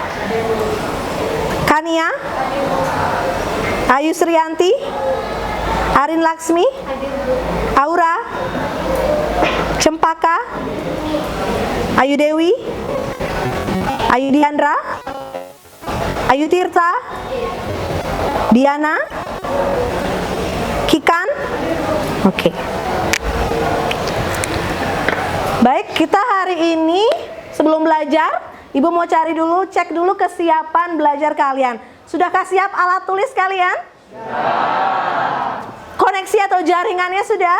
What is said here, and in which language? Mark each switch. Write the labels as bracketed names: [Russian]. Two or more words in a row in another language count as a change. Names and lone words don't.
[Indonesian] Kania, Ayu Srianti, Arin Laksmi, Aura, Cempaka, Ayu Dewi, Ayu Diandra, Ayu Tirta, Diana, Kikan. Oke. Baik, kita hari ini sebelum belajar, Ibu mau cari dulu, cek dulu kesiapan belajar kalian. Sudahkah siap alat tulis kalian? Koneksi atau jaringannya sudah?